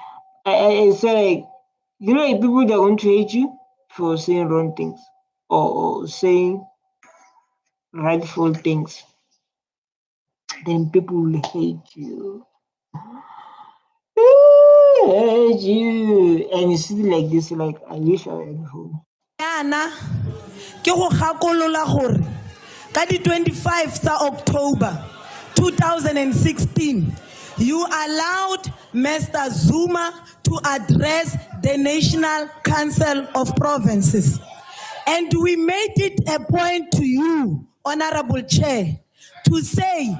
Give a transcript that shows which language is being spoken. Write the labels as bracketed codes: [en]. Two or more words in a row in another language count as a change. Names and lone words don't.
[en] I say, like, you know, like people that are going to hate you for saying wrong things or saying rightful things, then people will hate you. Hate you. And you see like this, like, I wish I had home. [tn] Yana, ke go gakolola gore ka di 25 tsa October 2016 [en] you allowed Mr. Zuma to address the National Council of Provinces, and we made it a point to you, Honorable Chair, to say,